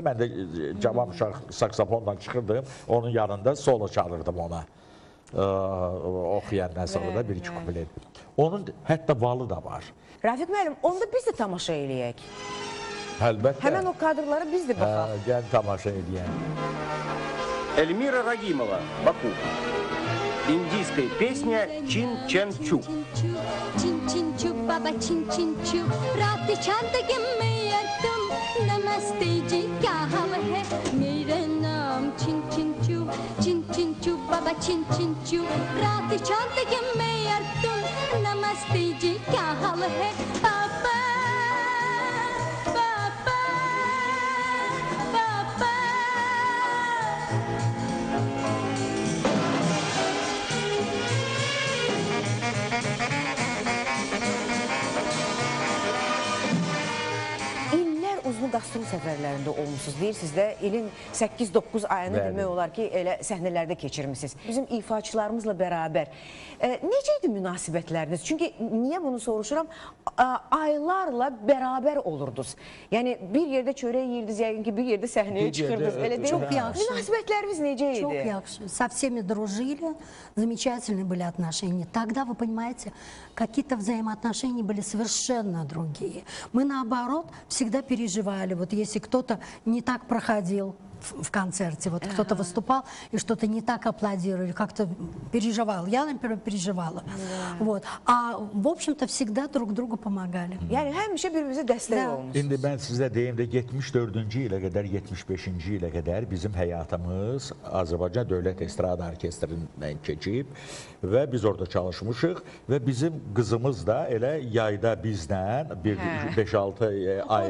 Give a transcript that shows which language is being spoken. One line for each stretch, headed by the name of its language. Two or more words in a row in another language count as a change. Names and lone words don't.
Azerbaijani: Mən də cavan uşaq saksafonla çıxırdım, onun yanında solo çalırdım ona. Oxuyandan sonra da bir-iki kuplet. Onun hətta valı da var. Rafiq müəllim, onda biz də tamaşa eləyək. Əlbəttə. Həmən o kadrlara biz də baxaq. Gəl tamaşa edəyək.
Russian: Эльмира Рагимова, Баку. Индийская песня «Чин-чен-чу».
Hindi: Чин-чин-чу, баба чин-чин-чу, रात चांदगी में तुम नमस्ते जी क्या हाल है मेरा नाम чин-чин-чу, чин-чин-чу, баба чин-чин-чу, रात चांदगी में तुम नमस्ते जी क्या हाल है पापा पापा पापा
Azerbaijani: İllər uzun qastrol səfərlərində olmuşsunuz. Deyirsiniz də ilin 8-9 ayını Bəli. demək olar ki, elə səhnələrdə keçirmişsiniz. Bizim ifaçılarımızla bərabər. Necə idi münasibətləriniz? Çünki niyə bunu soruşuram? Aylarla bərabər olurdunuz. Yəni bir yerdə çörək yeyirdiniz, yəqin ki, bir yerdə səhnəyə Bir çıxırdınız. yerdə, Elə deyil. Çox yaxşı. Münasibətləriniz necə idi? Çok yaxşı.
Russian: Со всеми дружили, замечательные были отношения. Тогда, вы понимаете, какие-то взаимоотношения были совершенно другие. Мы, наоборот, всегда переживали. Вот если кто-то не так проходил в концерте, вот кто-то выступал и что-то не так аплодировали, как-то переживал. Я, например, переживала. Вот. А, в общем-то, всегда друг другу помогали.
Azerbaijani: Yəni həmişə bir-birimizə dəstək Da. olmuş. İndi mən sizə deyim də 74-cü ilə qədər, 75-ci ilə qədər bizim həyatımız Azərbaycan Dövlət Estrada Orkestrindən keçib və biz orada çalışmışıq və bizim qızımız da elə yayda bizdən bir 5-6 ay